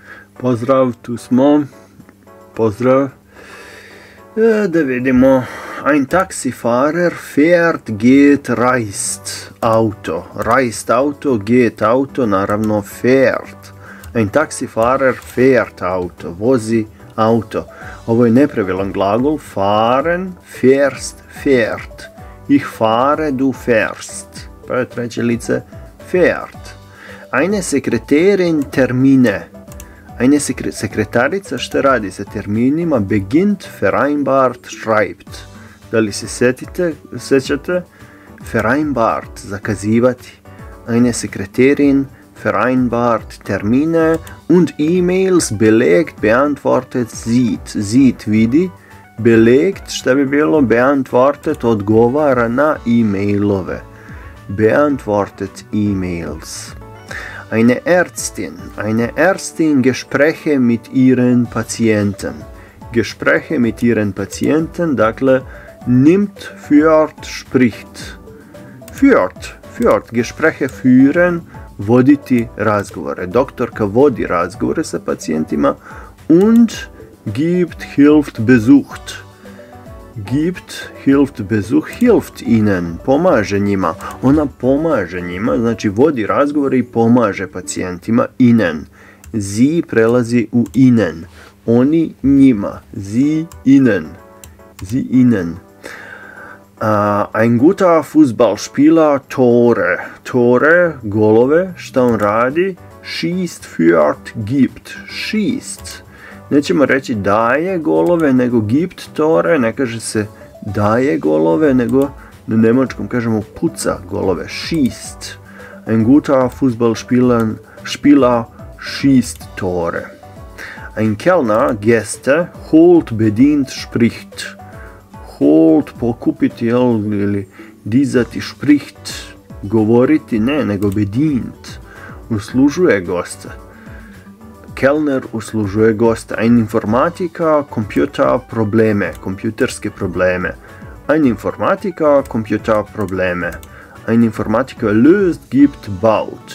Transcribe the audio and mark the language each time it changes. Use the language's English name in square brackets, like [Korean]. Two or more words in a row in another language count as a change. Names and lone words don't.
[Serbian] Pozdrav, tu smo. Pozdrav. Da vidimo. [German] Ein Taxifahrer fährt, geht, reist. Auto. Reist auto, geht auto, naravno fährt. Ein Taxifahrer fährt auto. [Serbian] Vozi auto. Ovo je nepravilan glagol. [German] Fahren, fährst, fährt. Ich fahre, du fährst. [Serbian] Pa je treće lice fährt. [German] Eine Sekretärin Termine. [Serbian] Eine sekretarica što radi sa terminima? [German] Beginnt, vereinbart, schreibt. [Serbian] Da li se sećate? [German] Vereinbart, zakazivati. Eine Sekretärin vereinbart Termine und E-Mails belegt, beantwortet, sieht. [Serbian] Sieht vidi, belegt šta bi bilo? Beantwortet odgovara na e-mailove. [German] Beantwortet E-Mails. Eine Ärztin Gespräche mit ihren Patienten. Gespräche mit ihren Patienten, dakle, nimmt, führt, spricht. Führt, Gespräche führen, [Serbian] voditi razgovore. Doktorka vodi razgovore sa pacijentima [German] und gibt, hilft, besucht. Gibt, hilft, Besuch, hilft ihnen, [Serbian] pomaže njima. Ona pomaže njima, znači vodi razgovore i pomaže pacijentima. [German] Ihnen. Sie [Serbian] prelazi u [German] ihnen. [Serbian] Oni njima. [German] Sie ihnen. Sie ihnen. Ein guter Fußballspieler, Tore. Tore, [Serbian] golove, šta on radi? [German] Schießt, führt, gibt. Schießt. [Serbian] Nećemo reći daje golove, nego [German] gibt Tore, [Serbian] ne kaže se daje golove, nego na njemačkom kažemo puca golove, [German] schießt. Ein guter Fußballspieler schießt Tore. Ein Kellner, Gäste, holt, bedient, spricht. Holt, [Serbian] pokupiti, ili dizati, spricht. Govoriti ne, nego bedient. Uslužuje gosta. [German] Kellner [Serbian] uslužuje gosta. [German] Ein Informatiker, Computer, Probleme, [Serbian] kompjuterske probleme. [German] Ein Informatiker, Computer, Probleme. Ein Informatiker löst, gibt, baut.